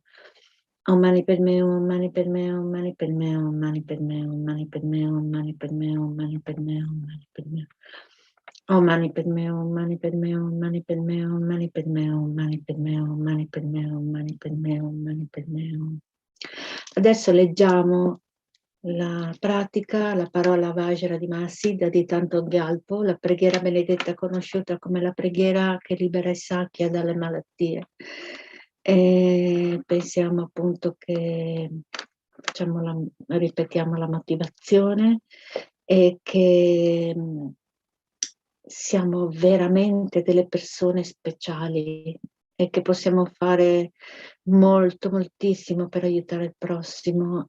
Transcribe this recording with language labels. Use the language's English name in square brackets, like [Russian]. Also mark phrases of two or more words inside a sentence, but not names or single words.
[Sanskrit] ॐ मणि पद्मे हूँ, मणि पद्मे हूँ, मणि पद्मे हूँ, मणि पद्मे हूँ, मणि पद्मे हूँ, मणि पद्मे हूँ, मणि पद्मे हूँ, मणि पद्मे हूँ. ॐ मणि पद्मे हूँ, मणि पद्मे हूँ, मणि पद्मे हूँ, मणि पद्मे हूँ, मणि पद्मे हूँ, मणि पद्मे हूँ, मणि पद्मे हूँ, मणि पद्मे हूँ. [Italian] Adesso leggiamo la pratica, la parola Vajra di Mahasiddha di Thangtong Gyalpo, la preghiera benedetta conosciuta come la preghiera che libera i Sakya dalle malattie. E pensiamo appunto che ripetiamo la motivazione e che siamo veramente delle persone speciali e che possiamo fare molto, moltissimo per aiutare il prossimo.